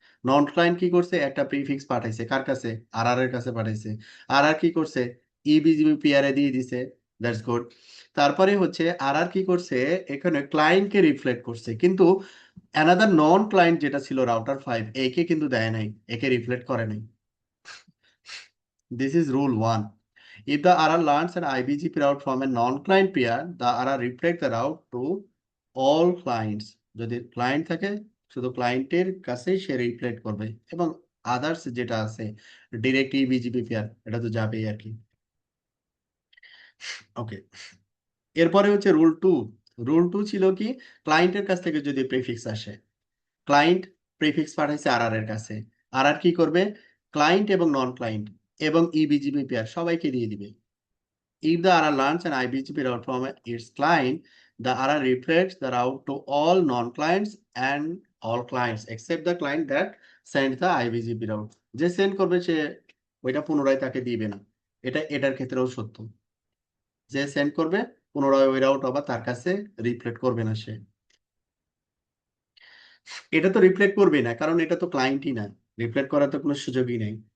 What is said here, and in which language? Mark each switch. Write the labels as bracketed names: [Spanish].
[Bangla] নন client কি করছে, একটা প্রিফিক্স পাঠাইছে কার কাছে, আর এর কাছে পাঠাইছে। আর কি করছে, ইবিজিবি পিআর এ দিয়ে দিছে, [English] That's good. [Bangla] তারপরে হচ্ছে আর কি করছে, এখানে ক্লায়েন্টকে রিফ্লেক্ট করছে, কিন্তু অ্যানাদার নন ক্লায়েন্ট যেটা ছিল রাউটার ফাইভ, একে কিন্তু দেয় নাই, একে রিফ্লেক্ট করে নাই। [English] This is rule one. If the R learns an IBGP route from a non-client peer, the RR reflect the route to all clients. [Bangla] যদি ক্লায়েন্ট থাকে শুধু ক্লায়েন্টের কাছেই সে রিফ্লেক্ট করবে, এবং আদার্স যেটা আছে ডিরেক্ট ইবিজিপি পেয়ার, এটা তো যাবেই আর কি। ওকে, এরপরে হচ্ছে রুল টু। রুল টু ছিল কি, ক্লায়েন্টের কাছ থেকে যদি প্রিফিক্স আসে, ক্লায়েন্ট প্রিফিক্স পাঠাইছে আর এর কাছে, আর কি করবে, ক্লায়েন্ট এবং নন ক্লায়েন্ট এবং ইবিজিপি পেয়ার সবাইকে দিয়ে দিবে। [English] If the RR learns an IBGP route from its client, the RR reflects the route to all non-clients and all clients except the client that sends the IBGP route. [Bangla] যে send করবে সে ওইটা পুনরায় তাকে দিবে না। এটা এটার ক্ষেত্রেও সত্য, যে সেন্ড করবে পুনরায় ওই রাউট আবার তার কাছে রিফ্লেক্ট করবে না সে। এটা তো রিফ্লেক্ট করবে না, কারণ এটা তো ক্লায়েন্টই না, রিফ্লেক্ট করার তো কোনো সুযোগই নেই।